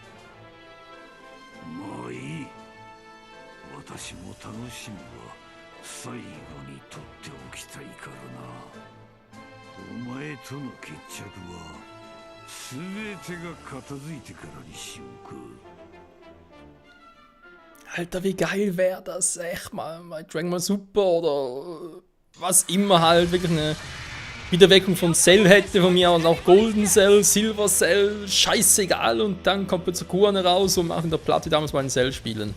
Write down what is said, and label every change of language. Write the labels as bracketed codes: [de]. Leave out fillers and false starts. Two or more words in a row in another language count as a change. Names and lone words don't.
[ja] まあいい。私も楽しみは最後に取っておきたいからな。お前との決着は全てが片付いてからにしようか。 [de] Alter, wie geil wäre das, echt mal Dragon Ball Super oder was immer halt, wirklich eine Wiederweckung von Cell hätte, von mir aus auch Golden Cell, Silver Cell, scheißegal, und dann kommt plötzlich Gohan raus und macht in der Platte damals mal einen Cell spielen.